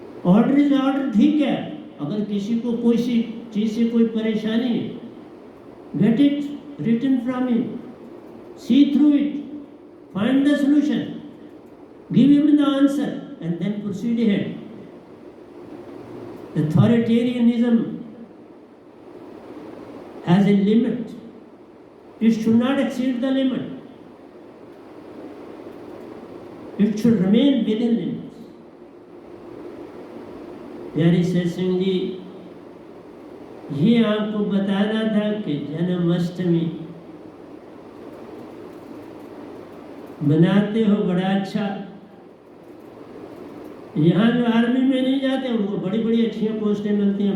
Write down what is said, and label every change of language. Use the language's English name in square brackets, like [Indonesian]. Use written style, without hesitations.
[English] order is order, [Hindi] ठीक है। अगर किसी को कोई सी चीज से कोई परेशानी है, [English] Get it written from him, see through it, find the solution, give him the answer and then proceed ahead. Authoritarianism has a limit. It should not exceed the limit. It should remain within limits. [Hindi] प्यारी सत्संग जी, ये आपको बताना था कि जन्माष्टमी मनाते हो बड़ा अच्छा। यहाँ जो आर्मी में नहीं जाते उनको बड़ी बड़ी अच्छी पोस्टें मिलती हैं।